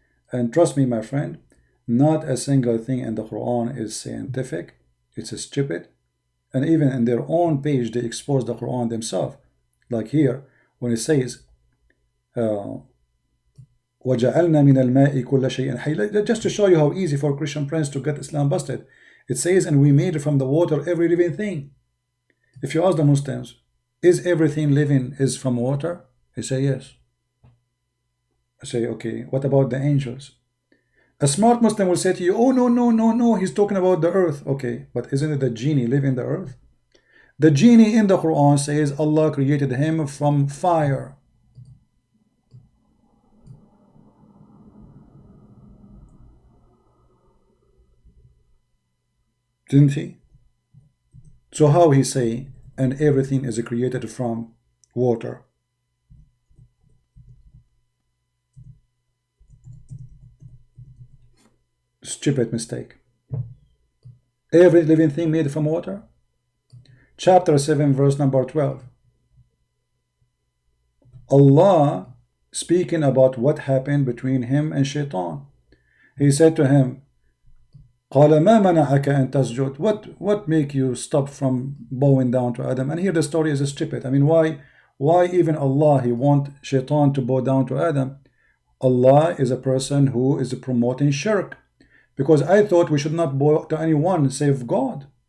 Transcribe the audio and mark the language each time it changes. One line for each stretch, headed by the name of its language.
English: And trust me, my friend, not a single thing in the Quran is scientific. It's stupid. And even in their own page, they expose the Quran themselves. Like here, when it says,
Arabic: وَجَعَلْنَا مِنَ الْمَاءِ كُلَّ شَيْءٍ حَيٍّ.
English: Just to show you how easy for ChristianPrince to get Islam busted. It says, and we made from the water every living thing. If you ask the Muslims, is everything living is from water? They say yes. I say, okay, what about the angels? A smart Muslim will say to you, oh, no, he's talking about the earth. Okay, but isn't it the genie live in the earth? The genie in the Quran says Allah created him from fire. Didn't he? So how he say, and everything is created from water? Stupid mistake. Every living thing made from water? Chapter 7, verse number 12. Allah speaking about what happened between him and Shaitan. He said to him,
Arabic: قال ما منعك أن تسجد?
English: What make you stop from bowing down to Adam? And here the story is stupid. I mean, why even Allah, he want Shaitan to bow down to Adam? Allah is a person who is promoting shirk. Because I thought we should not bow to anyone save God.